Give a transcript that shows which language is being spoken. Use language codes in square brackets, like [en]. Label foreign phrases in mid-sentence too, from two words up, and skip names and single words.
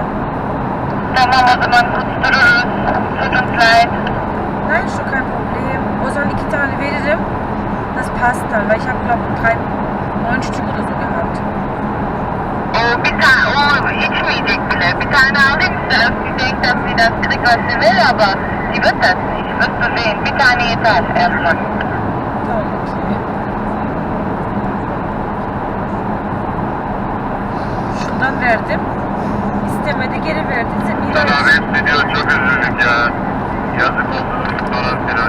[tr] Tamam o zaman tuttururuz. [de] Tut leid. Nein, schon kein Problem. [tr] O zaman 2 tane veririm. [de] Das passt dann, weil ich habe glaube 9 Stück oder so gehabt. [tr] O bir tane, o içmeyecek bile. Bir tane alayım size. [de] Sie denkt, dass sie das kriegt, was sie will, aber sie wird das nicht. Wirst du sehen. [tr] Bir tane yeter erstmal. Tamam, okay. Şundan verdim. İstemedi, geri verdi. Abi hissediyor, çok üzüldük ya. Yazık oldu falan filan.